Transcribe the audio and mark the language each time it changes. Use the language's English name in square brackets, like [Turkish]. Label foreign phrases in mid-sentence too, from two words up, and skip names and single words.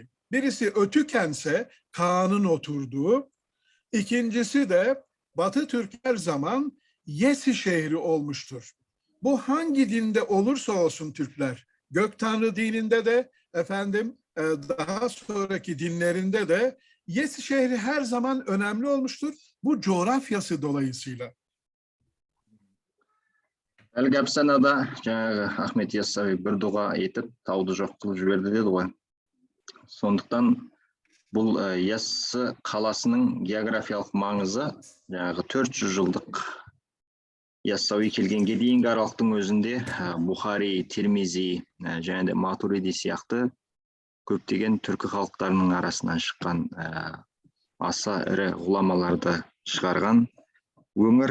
[Turkish] Birisi Ötükense, Kağan'ın oturduğu, ikincisi de Batı Türk her zaman Yesi şehri olmuştur. Bu hangi dinde olursa olsun Türkler, Gök Tanrı dininde de daha sonraki dinlerinde de Yesi şehri her zaman önemli olmuştur. Bu coğrafyası dolayısıyla. [Kazakh] Әлгі әпсанада жаңағы Ахмет Яссауи бір дұға етіп, тауды жоқ қылып жіберді деді ғой. Сондықтан бұл Яссы қаласының географиялық маңызы жаңағы 400 жылдық Яссауи келгенге дейінгі аралықтың өзінде Бухари, Тирмизи және де Матуриди сияқты көптеген түркі халықтарының арасынан шыққан аса ірі ғұламаларды шығарған өңір.